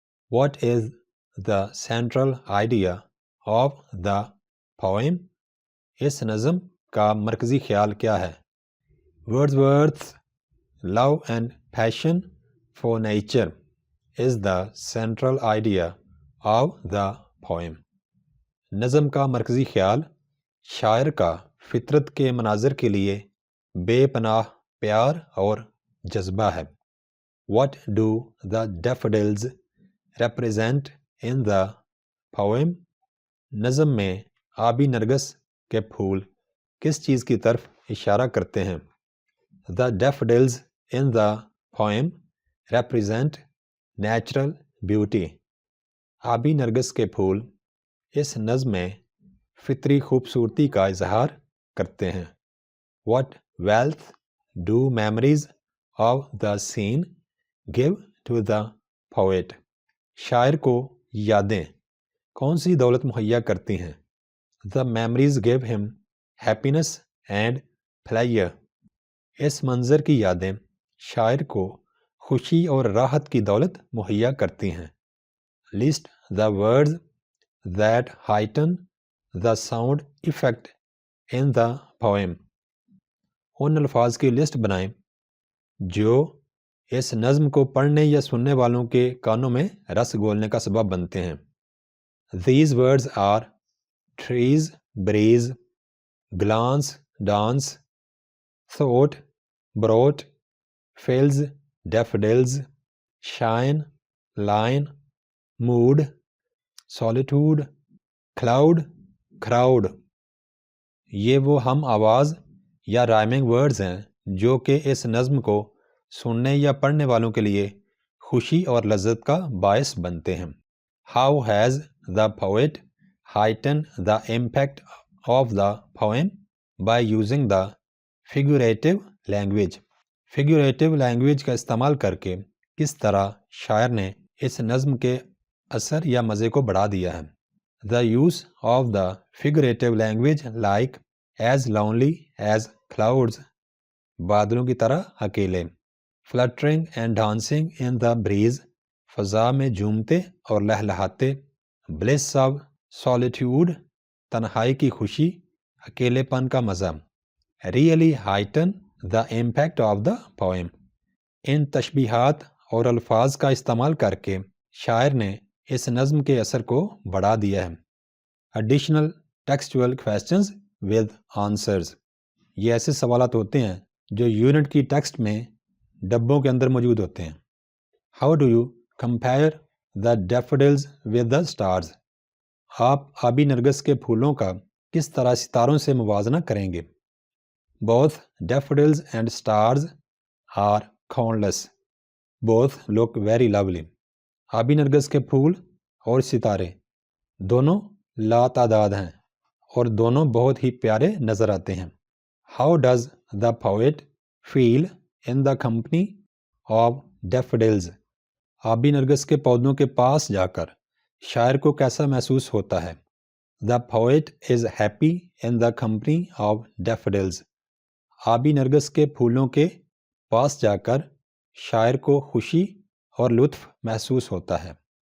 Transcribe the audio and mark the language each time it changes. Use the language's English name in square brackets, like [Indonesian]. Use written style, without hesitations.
[English] What is the central idea of the poem? اس نظم کا مرکزی خیال کیا ہے؟ Wordsworth's love and passion for nature is the central idea of the poem. [Urdu] نظم کا مرکزی خیال شاعر کا فطرت کے مناظر کے لیے بے پناہ پیار اور جذبہ ہے. [English] What do the daffodils represent in the poem? [Urdu] نظم میں آبی نرگس کے پھول کس چیز کی طرف اشارہ کرتے ہیں؟ The daffodils in the poem represent natural beauty. آبی نرگس کے پھول اس نظم میں فطری خوبصورتی کا اظہار کرتے ہیں. [English] What wealth do memories of the scene give to the poet? شاعر کو یادیں کون سی دولت مہیا کرتی ہیں؟ The memories give him happiness and pleasure. [Urdu] اس منظر کی یادیں شاعر کو خوشی اور راحت کی دولت مہیا کرتی ہیں. [English] List the words that heighten the sound effect in the poem. [Urdu] ان الفاظ کی لسٹ بنائیں جو اس نظم کو پڑھنے یا سننے والوں کے کانوں میں رس گھولنے کا سبب بنتے ہیں. [English] These words are trees, breeze, glance, dance, thought, brought, fills, daffodils, shine, line, mood, solitude, cloud, crowd. [Urdu] یہ وہ ہم آواز یا رائمنگ ورڈز ہیں جو کہ اس نظم کو سننے یا پڑھنے والوں کے لیے خوشی اور لذت کا باعث بنتے ہیں. [English] How has the poet heightened the impact of the poem by using the figurative language? [Urdu] Figurative language کا استعمال کر کے کس طرح شاعر نے اس نظم کے اثر یا مزے کو بڑھا دیا ہے. [English] The use of the figurative language like as lonely as clouds, بادلوں کی طرح اکیلے. Fluttering and dancing in the breeze, فضا میں جھومتے اور لہلہاتے. [Urdu] Bliss of solitude, تنہائی کی خوشی، اکیلے پن کا مزہ. [English] Really heighten the impact of the poem. [Urdu] ان تشبیہات اور الفاظ کا استعمال کر کے شاعر نے اس نظم کے اثر کو بڑھا دیا ہے. [English] Additional textual questions with answers. [Urdu] یہ ایسے سوالات ہوتے ہیں جو یونٹ کی ٹیکسٹ میں ڈبوں کے اندر موجود ہوتے ہیں. [English] How do you compare the daffodils with the stars? [Urdu] آپ آبی نرگس کے پھولوں کا کس طرح ستاروں سے موازنہ کریں گے؟ Both daffodils and stars are countless. [English] Both look very lovely. [Urdu] آبی نرگس کے پھول اور ستارے دونوں لاتعداد ہیں اور دونوں بہت ہی پیارے نظر آتے ہیں. [English] How does the poet feel in the company of daffodils? [Urdu] آبی نرگس کے پودوں کے پاس جا کر شاعر کو کیسا محسوس ہوتا ہے؟ The poet is happy in the company of daffodils. آبی نرگس کے پھولوں کے پاس جا کر شاعر کو خوشی اور لطف محسوس ہوتا ہے.